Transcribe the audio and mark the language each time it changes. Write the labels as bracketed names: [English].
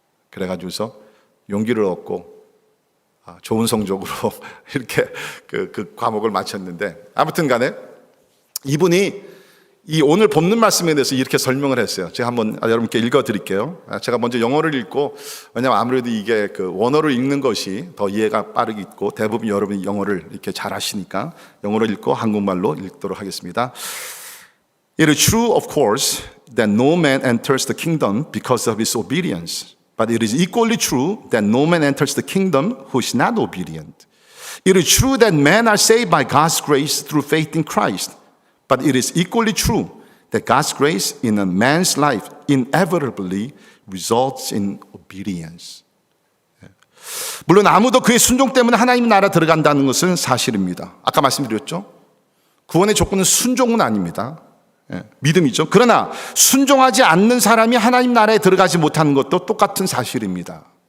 [Korean] 그래가지고서 용기를 얻고 좋은 성적으로 이렇게 그 과목을 마쳤는데, 아무튼 간에 이분이 이 오늘 본문 말씀에 대해서 이렇게 설명을 했어요. 제가 한번 여러분께 읽어 드릴게요. 제가 먼저 영어를 읽고, 왜냐하면 아무래도 이게 원어를 읽는 것이 더 이해가 빠르겠고, 대부분 여러분이 영어를 이렇게 잘 하시니까 영어로 읽고 한국말로 읽도록 하겠습니다. [English] It is true, of course, that no man enters the kingdom because of his obedience. But it is equally true that no man enters the kingdom who is not obedient. It is true that men are saved by God's grace through faith in Christ. But it is equally true that God's grace in a man's life inevitably results in obedience. [Korean] 물론 아무도 그의 순종 때문에 하나님 나라 들어간다는 것은 사실입니다. 아까 말씀드렸죠? 구원의 조건은 순종은 아닙니다. 믿음이죠. 그러나 순종하지 않는 사람이 하나님 나라에 들어가지 못하는 것도 똑같은 사실입니다.